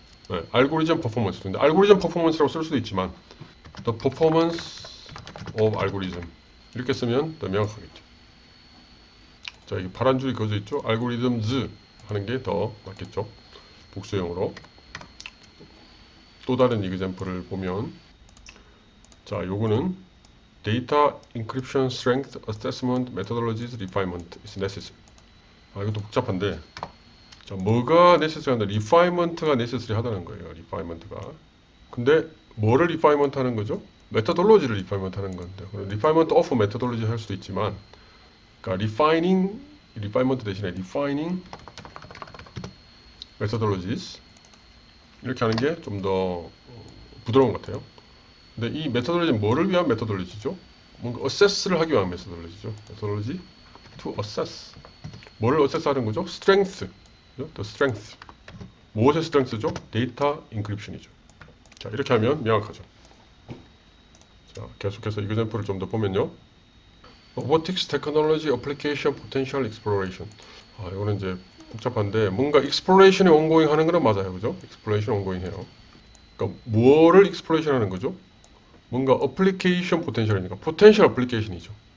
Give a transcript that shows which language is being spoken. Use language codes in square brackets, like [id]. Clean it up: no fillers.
[ko] 네, 알고리즘 퍼포먼스인데 알고리즘 퍼포먼스라고 쓸 수도 있지만 [en] the performance of algorithm [ko] 이렇게 쓰면 더 명확하겠죠. 자, 이게 파란 줄이 그어져 있죠? algorithms 하는 게 더 맞겠죠. 복수형으로. 또 다른 example을 보면 자, 요거는 [en] data encryption strength assessment methodologies refinement is necessary. [ko] 아, 이것도 복잡한데 자, 뭐가 necessary 한다? refinement가 necessary 하다는 거예요. refinement가. 근데 뭐를 refinement 하는 거죠? methodology를 refinement 하는 건데 [en] refinement of methodology [ko] 할 수도 있지만 그러니까 refinement 대신에 [en] refining methodologies [ko] 이렇게 하는 게 좀 더 부드러운 것 같아요. 근데 이 methodology는 뭐를 위한 methodology죠? 뭔가 assess를 하기 위한 methodology죠. [en] methodology to assess. [ko] 뭐를 [en] assess [ko] 하는 거죠? [en] strength. the strength. [ko] 무엇의 [en] strength죠? [ko] data encryption이죠. 자, 이렇게 하면 명확하죠. 자, 계속해서 example을 좀 더 보면요. [en] Robotics Technology Application Potential Exploration. [ko] 이거는 이제 복잡한데 뭔가 exploration이 ongoing 하는 거는 맞아요, 그죠? exploration ongoing 해요. 그러니까 뭐를 exploration 하는 거죠? 뭔가 application potential이니까 [en] potential application [ko] 이죠.